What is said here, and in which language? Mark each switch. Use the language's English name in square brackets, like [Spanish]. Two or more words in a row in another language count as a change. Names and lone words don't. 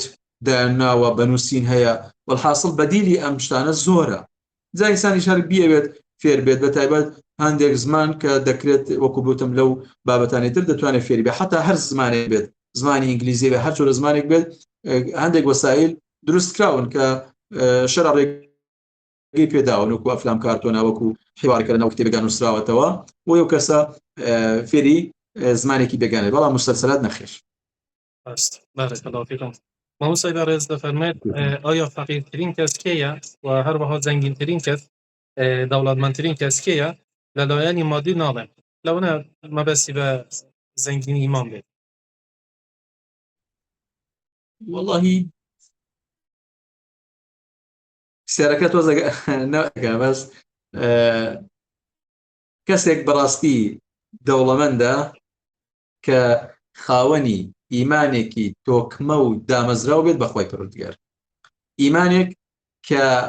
[Central Kurdish] دایانناوە بەنووسین هەیە وەڵحاصڵ بەدیلی ئەم شتانە زۆرە جا ئینسانی شار بیەوێت فێر بێت بەتایبەت هەندێک زمان کە دەکرێت وەکو بوتم لەو بابەتانی تر دەتوانێت فێری بێت حتا هەر زمانێک بێت زمانی ئینگلیزی بێت هەر جۆرە زمانێک بێت هەندێک وەسایل دروست کراون کە شەرع ڕێگەی پێداون وەکو ئەفلام کارتۆنە وەکو حیوارکە لەناو کتێبەکان نووسراوەتەوە بۆ ئەو کەسە فێری زمانێکی بێگانێت بەڵام موسەلسەلات نەخێر. [Arabic] بارك الله فيكم. [Central Kurdish] مامۆستای بەڕێز دەفەرمێت ئایا فەقیرترین کەس کێیە و هەروەها زەنگینترین کەس دەوڵەتمەندترین کەس کێیە لە لایەنی مادی ناڵێم لەونە مەبەستی بە زەنگینی ئیمان بێت. وەڵڵاهی سێرەکە تۆزەکە بەس کەسێک بەڕاستی دەوڵەمەندە کە خاوەنی ئیمانێکی تۆکمە و دامەزراو بێت بەخوای پەروەردگار ئیمانێک کە